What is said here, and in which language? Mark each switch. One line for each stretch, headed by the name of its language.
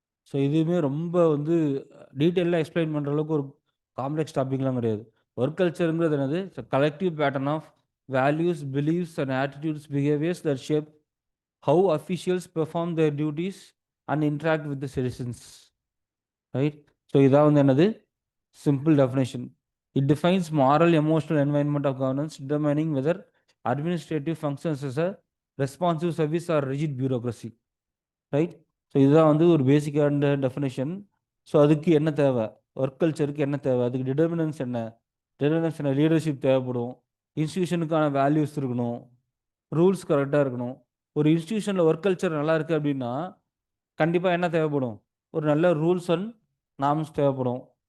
Tamil: So இதுவுமே ரொம்ப வந்து டீட்டெயிலாக எக்ஸ்பிளைன் பண்ணுற அளவுக்கு ஒரு காம்ப்ளெக்ஸ் டாபிக்லாம் கிடையாது. ஒர்க் கல்ச்சருங்கிறது என்னது?
English: Collective pattern of values, beliefs and attitudes, behaviours that shape how officials perform their duties and interact with the citizens. Right? So
Tamil: இதான் வந்து என்னது?
English: Simple definition. It defines moral, emotional environment of governance, determining whether administrative functions as a responsive service or rigid bureaucracy. Right?
Tamil: So இதுதான் வந்து ஒரு பேசிக்கான definition. So அதுக்கு என்ன தேவை, ஒர்க் கல்ச்சருக்கு என்ன தேவை, அதுக்கு டிட்டர்மினன்ஸ் என்ன, டிட்டர்மினன்ஸ் என்ன, லீடர்ஷிப் தேவைப்படும், இன்ஸ்டியூஷனுக்கான வேல்யூஸ் இருக்கணும், ரூல்ஸ் கரெக்டாக இருக்கணும். ஒரு இன்ஸ்டியூஷனில் ஒர்க் கல்ச்சர் நல்லா இருக்குது அப்படின்னா கண்டிப்பாக என்ன தேவைப்படும், ஒரு நல்ல ரூல்ஸ் அண்ட் நார்ம்ஸ் தேவைப்படும்.